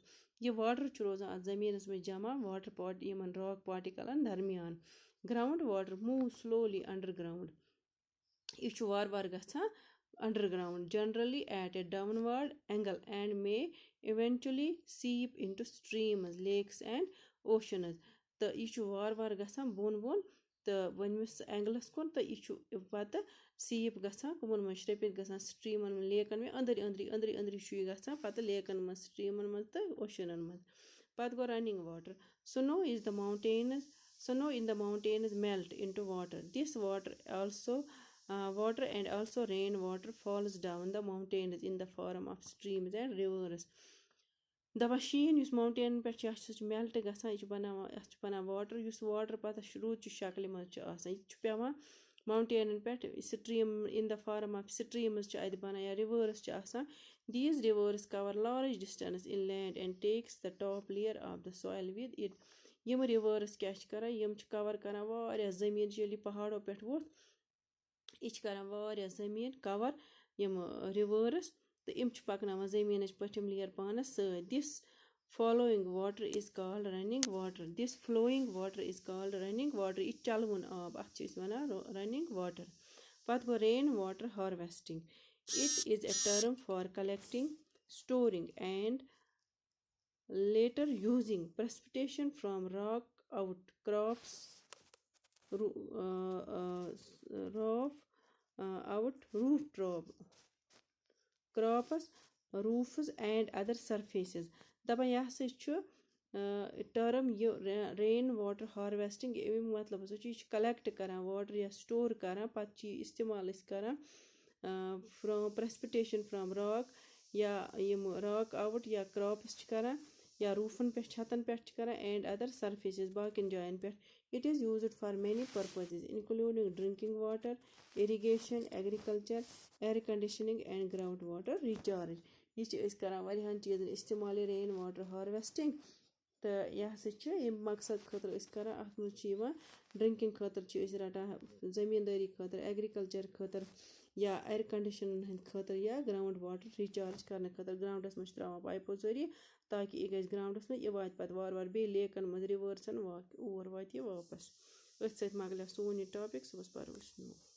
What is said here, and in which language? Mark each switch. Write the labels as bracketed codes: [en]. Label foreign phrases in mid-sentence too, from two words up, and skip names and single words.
[ks] یہِ واٹر چھُ روزان اَتھ زٔمیٖنَس منٛز جمع یِمن راک پارٹِکلن درمیان [en] ground water moves slowly underground. [ks] یہِ چھُ وارٕ وارٕ گژھان [en] underground generally at a downward angle and may eventually seep into streams, lakes and oceans. [ks] تہٕ یہِ چھُ وارٕ وارٕ گژھان بۄن بۄن تہٕ ؤنمِس اینگلَس کُن تہٕ یہِ چھُ پَتہٕ سیٖپ گژھان کٕمن منٛز شرٔپِتھ گژھان سٹریٖمن منٛز لیکن منٛز أنٛدرۍ أنٛدرۍ چھُ یہِ گژھان پَتہٕ لیکن منٛز سٹریٖمن منٛز تہٕ اوشنن منٛز پَتہٕ گوٚو [en] running water snow in the mountains melt into water. This water and also rain water falls down the mountains in the form of streams and rivers. [ks] دَپان شیٖن یُس ماوُنٹینن پٮ۪ٹھ چھُ سُہ چھُ میلٹ گژھان یہِ چھُ بَناوان اَتھ چھُ بَنان واٹر یُس واٹر پَتہٕ روٗدچہِ شکلہِ منٛز چھُ آسان یہِ چھُ پیٚوان ماوُنٹینن پٮ۪ٹھ سٹریٖم [en] in the form of streams [ks] چھِ اَتہِ بَنان یا رِوٲرٕس چھِ آسان [en] these rivers cover large distance inland and take the top layer of the soil with it [ks] یِم رِوٲرٕس کیاہ چھِ کران یِم چھِ کَور کران واریاہ زٔمیٖن ییٚلہِ یہِ پہاڑو پٮ۪ٹھ ووٚتھ یہِ چھِ کران واریاہ زٔمیٖن کَور یِم رِوٲرٕس تہٕ یِم چھِ پَکناوان زٔمیٖنٕچ پٔتِم لییر پانَس سۭتۍ [en] This flowing water is called running water. [ks] یہِ چلوُن آب اَتھ چھِ أسۍ وَنان [en] running water. [ks] پَتہٕ گوٚو [en] rain water harvesting. It is a term for collecting, storing and later using precipitation from rock out crops crops, roofs and other surfaces. [ks] دَپان یہِ ہسا چھُ ٹٔرٕم یہِ [en] rain water harvesting [ks] اَمیُک مطلب ہسا چھُ یہِ چھُ کلیکٹ کران واٹر یا سٹور کران پَتہٕ چھِ یہِ اِستعمال أسۍ کران [en] from precipitation from rock [ks] یا یِم [en] rock out [ks] یا کراپٕس چھِ کران یا روٗفن پٮ۪ٹھ چھتن پٮ۪ٹھ چھِ کران [en] and other surfaces [ks] باقین جاین پٮ۪ٹھ [en] it is used for many purposes including drinking water irrigation agriculture air conditioning and ground water recharge [ks] یہِ چھِ أسۍ کران واریاہن چیٖزن اِستعمال یہِ [en] rain water harvesting [ks] تہٕ یہِ ہسا چھِ ییٚمہِ مقصد خٲطرٕ أسۍ کران اَتھ منٛز چھِ یِوان ڈرنکِنگ خٲطرٕ چھِ أسۍ رَٹان زٔمیٖندٲری خٲطرٕ ایگرِکلچر خٲطرٕ یا ایر کنڈِشنن ہٕنٛدِ خٲطرٕ یا [en] ground water recharge [ks] کرنہٕ خٲطرٕ گراوُنڈس منٛز چھِ تراوان پایپو ذٔریعہٕ تاکہِ یہِ گژھِ گراوُنڈس منٛز یہِ واتہِ پَتہٕ وارٕ وارٕ بیٚیہِ لیکن منٛز رِوٲرسن اور واتہِ یہِ واپس أتھۍ سۭتۍ مۄکلیو سون یہِ ٹاپِک صُبحس پَرو أسۍ